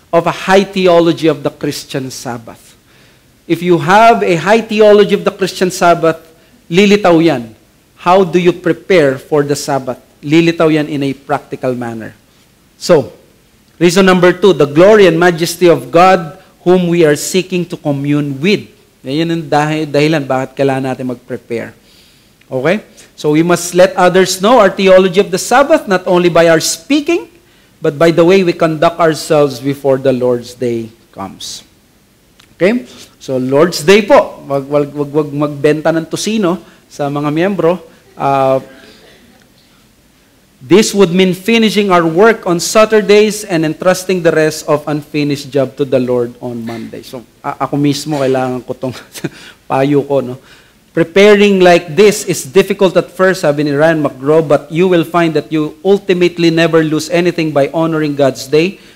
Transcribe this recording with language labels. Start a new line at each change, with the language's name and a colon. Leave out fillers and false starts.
English: of a high theology of the Christian Sabbath. If you have a high theology of the Christian Sabbath,
Filipino: lilitaw yan.
English: How do you prepare for the Sabbath?
Filipino: Lilitaw yan
English: in a practical manner. So, reason number 2, the glory and majesty of God whom we are seeking to commune with.
Filipino: Yan ang dahilan bakit kailangan natin mag-prepare. Okay?
English: So we must let others know our theology of the Sabbath, not only by our speaking, but by the way we conduct ourselves before the Lord's Day comes. Okay?
Filipino: So Lord's Day po, wag magbenta ng tosino sa mga miyembro.
English: This would mean finishing our work on Saturdays and entrusting the rest of unfinished job to the Lord on Monday.
Filipino: So, ako mismo, kailangan ko itong payo ko. No?
English: Preparing like this is difficult at first,
Filipino: sabi ni
English: Ryan McGraw, but you will find that you ultimately never lose anything by honoring God's day.